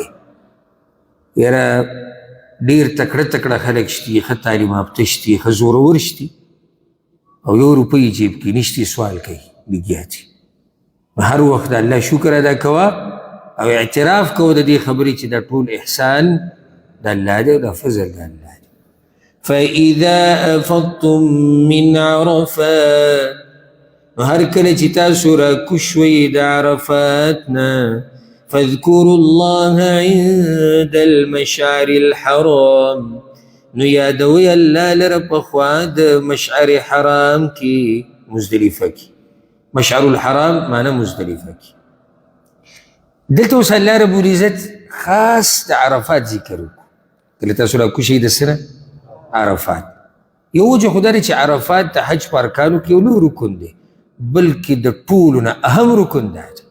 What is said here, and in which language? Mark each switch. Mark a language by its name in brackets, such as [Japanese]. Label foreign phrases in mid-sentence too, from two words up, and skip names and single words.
[Pashto] یاره ډېر تکړه تکړه خلک شتي، ښه تعلیم یافته شتي، ښه زورور شتي، او 1 روپۍ جیب کې نشتي، سوال کوي لګیا دي. هر وخت د الله شکر ادا کوه او اعتراف کوه د دې خبرې چې دا ټول احسان د الله دی او دا فضل د الله دی. [Arabic] فإذا أفضتم من عرفات، نو هر کله چې تاسو راکوز شوئ د عرفات نه، فاذكروا الله عند المشعر الحرام، [Pashto] نو یادوئ الله لره په خوا د مشعر حرام کې، مزدلفه کې. مشعر الحرام معنی مزدلفه کې. دلته اوس الله رب العزت خاص د عرفات ذکر وکړو. کله تاسو راکوز شئ د څه عرفات. یو وجه خو دا دی چې عرفات د حج په ارکانو کې یو لوی رکن دی، بلکې د ټولو نه اهم رکن دا دی.